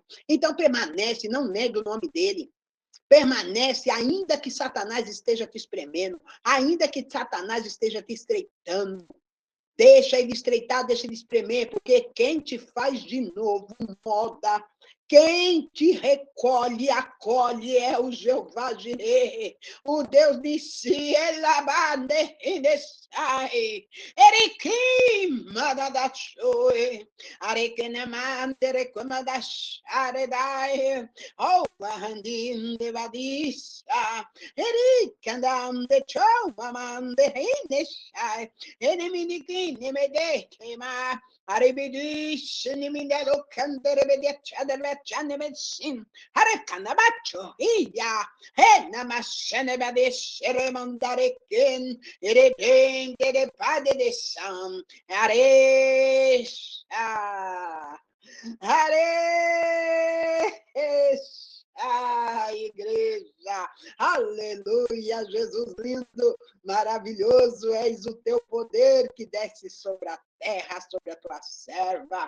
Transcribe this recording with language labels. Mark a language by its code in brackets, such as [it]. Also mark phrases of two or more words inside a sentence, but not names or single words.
[pt] Então permanece, não negue o nome dele. Permanece, ainda que Satanás esteja te espremendo, ainda que Satanás esteja te estreitando. Deixa ele estreitar, deixa ele espremer, porque quem te faz de novo moda, quem te recolhe, acolhe é o Jeová Jireh, o Deus de si, elabane inesai, erikim madadachoi, arekenemandere komadasharedai, oh vahandim devadisa, erikandam de chomamande inesai, Eneminikin, Nemedekema, Aribidish, Nimidalo, Canderebedia, Chanemetsin, Harakanabacho, Iya, Henamashanebadish, Remondarekin, Eredin, the Padre de Sam, Aresh, Aresh. Igreja, aleluia, Jesus lindo, maravilhoso, és o teu poder que desce sobre a terra, sobre a tua serva.